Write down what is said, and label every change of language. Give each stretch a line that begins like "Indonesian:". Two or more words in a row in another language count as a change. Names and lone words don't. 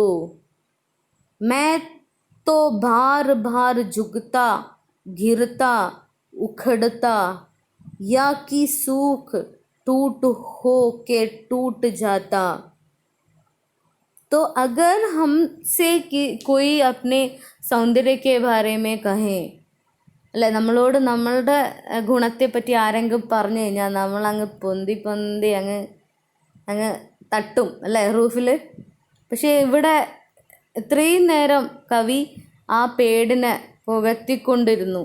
Hindi: मैं तो बार बार झुकता गिरता उखड़ता, या कि सूख टूट हो के टूट जाता. तो अगर हमसे कोई अपने सौंदर्य के बारे में कहे,
Malayalam: അല്ലെ, നമ്മളോട് നമ്മളുടെ ഗുണത്തെപ്പറ്റി ആരെങ്കിലും പറഞ്ഞു കഴിഞ്ഞാൽ നമ്മളങ്ങ് പൊന്തി പൊന്തി അങ്ങ് തട്ടും അല്ലേ റൂഫിൽ. പക്ഷേ ഇവിടെ ഇത്രയും നേരം കവി ആ പേടിനെ പുകഴ്ത്തിക്കൊണ്ടിരുന്നു.